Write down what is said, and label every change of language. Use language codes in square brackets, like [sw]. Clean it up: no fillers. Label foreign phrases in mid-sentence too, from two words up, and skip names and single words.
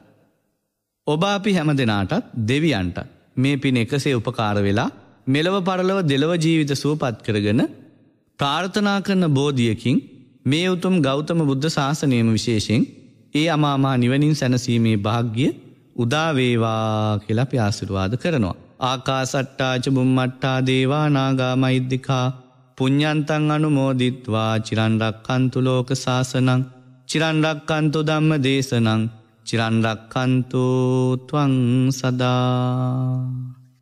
[si] ඔබ අපි හැම දෙනාටත් දෙවියන්ට මේ පින එකසේ උපකාර වෙලා මෙලව පරලොව දෙලව ජීවිත සුවපත් කරගෙන ප්‍රාර්ථනා කරන බෝධියකින් මේ උතුම් ගෞතම බුද්ධ ශාසනයම විශේෂයෙන් ඒ අමා මහ නිවනින් සැනසීමේ වාග්ය උදා වේවා කියලා අපි ආශිර්වාද කරනවා. [pi] ආකාසට්ටා ච බුම්මට්ටා දේවා නාග මහිද්దికා පුඤ්ඤන්තං අනුමෝදිත්වා චිරන් රක්ඛන්තු ලෝක සාසනං චිරන් රක්ඛන්තු ධම්ම දේශනං චිරන් රක්ඛන්තු ත්වං සදා.